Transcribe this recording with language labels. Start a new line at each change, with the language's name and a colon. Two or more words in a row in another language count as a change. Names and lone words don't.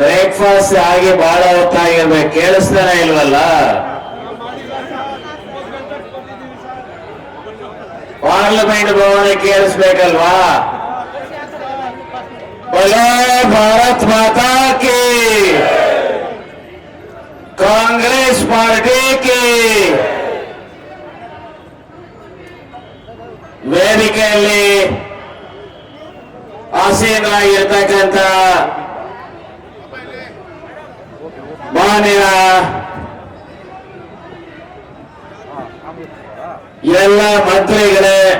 Kannada: ಬ್ರೇಕ್ಫಾಸ್ಟ್ ಆಗಿ ಬಹಳ ಹೊತ್ತಾಗಿರ್ಬೇಕು, ಕೇಳಿಸ್ತಾನೆ ಇಲ್ವಲ್ಲ? ಪಾರ್ಲಿಮೆಂಟ್ ಭವನ ಕೇಳಿಸ್ಬೇಕಲ್ವಾ?
Hindi: बोलो भारत माता की, कांग्रेस पार्टी की
Kannada: ವೇದಿಕೆಯಲ್ಲಿ ಆಸೀನರಾಗಿರ್ತಕ್ಕಂಥ ಮಾನ್ಯ ಎಲ್ಲ ಮಂತ್ರಿಗಳೇ,